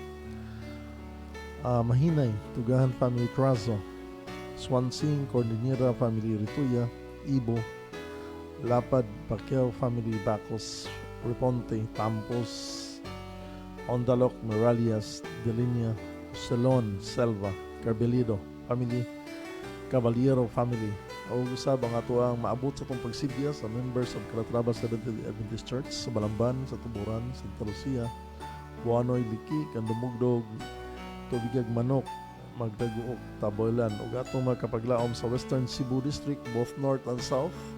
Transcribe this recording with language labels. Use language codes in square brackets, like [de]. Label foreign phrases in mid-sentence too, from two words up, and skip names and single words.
[ceb] Mahinay, Tugahan family, Trazo, Swansing, Cordillera family, Rituya, Ibo, Lapad, Pacquiao family, Bacos, Reponte, Tampos, Ondaloc, Moralias, Delinia, Celon, Selva, Carbelido family, Caballero family. O usab ang ato ang maabot sa itong pagsibya sa [en] members of [ceb] Calatrava Seventh-day Adventist Church sa Balamban, sa Tuburan, Santa Lucia, Buanoy, Liki, Kandumugdog, Tubigag Manok, Magdaguok, Taboylan, ug atong mga kapaglaom sa Western Cebu District, [en] both North and South.